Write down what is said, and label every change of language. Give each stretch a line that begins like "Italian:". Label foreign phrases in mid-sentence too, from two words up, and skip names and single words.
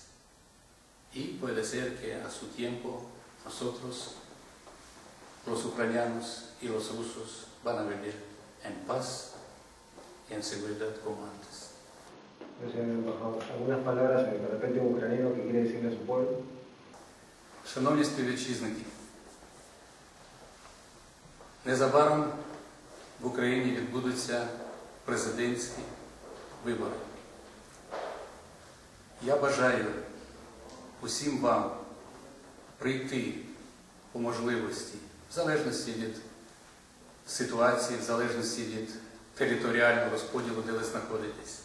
Spanish: Y puede ser que a su tiempo nosotros, los ucranianos y los rusos, van a vivir en paz y en seguridad como antes. Señor embajador, algunas palabras de repente un ucraniano que quiere decirle a su pueblo.
Ukrainian: Шановні співвітчизники, незабаром в Україні відбудуться президентські вибори. Я бажаю усім вам прийти по можливості, в залежності від ситуації, в залежності від територіального розподілу, де ви знаходитесь.